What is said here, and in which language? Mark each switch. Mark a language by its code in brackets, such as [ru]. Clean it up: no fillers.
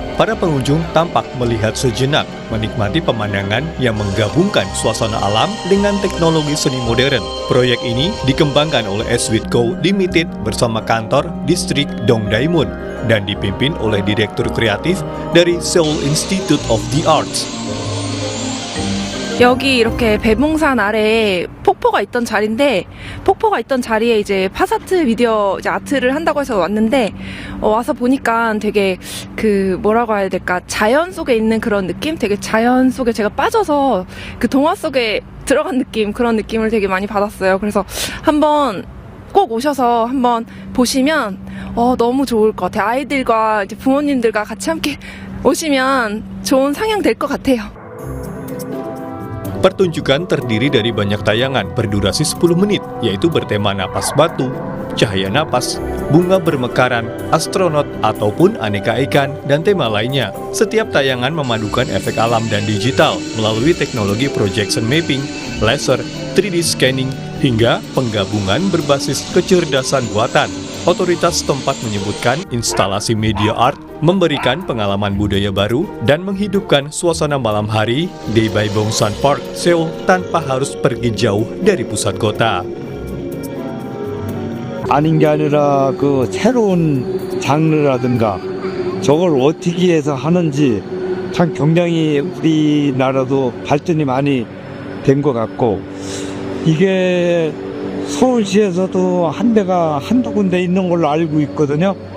[id] Para pengunjung tampak melihat sejenak, menikmati pemandangan yang menggabungkan suasana alam dengan teknologi seni modern. Proyek ini dikembangkan oleh Switco Limited bersama kantor distrik Dongdaemun dan dipimpin oleh direktur kreatif dari Seoul Institute of the Arts. [ko] 여기 이렇게 배봉산 아래에 폭포가 있던 자리인데, 폭포가 있던 자리에 이제 파사트 미디어 이제 아트를 한다고 해서 왔는데, 와서 보니까 되게 뭐라고 해야 될까, 자연 속에 있는 그런 느낌? 되게 자연 속에 제가 빠져서 그 동화 속에 들어간 느낌, 그런 느낌을 되게 많이 받았어요. 그래서 한번 꼭 오셔서 한번 보시면 너무 좋을 것 같아요. 아이들과 이제 부모님들과 같이 함께 오시면 좋은 상영 될 것 같아요. [id] Pertunjukan terdiri dari banyak tayangan berdurasi 10 menit, yaitu bertema napas batu, cahaya napas, bunga bermekaran, astronot, ataupun aneka ikan, dan tema lainnya. Setiap tayangan memadukan efek alam dan digital melalui teknologi projection mapping, laser, 3D scanning, hingga penggabungan berbasis kecerdasan buatan. Otoritas setempat menyebutkan instalasi media art memberikan pengalaman budaya baru dan menghidupkan suasana malam hari di Baebongsan Park, Seoul tanpa harus pergi jauh dari pusat kota. [ko] 아닌 게 아니라 그 새로운 장르라든가 저걸 어떻게 해서 하는지 참 굉장히 우리나라도 발전이 많이 된 것 같고, 이게 서울시에서도 한 대가 한두 군데 있는 걸로 알고 있거든요.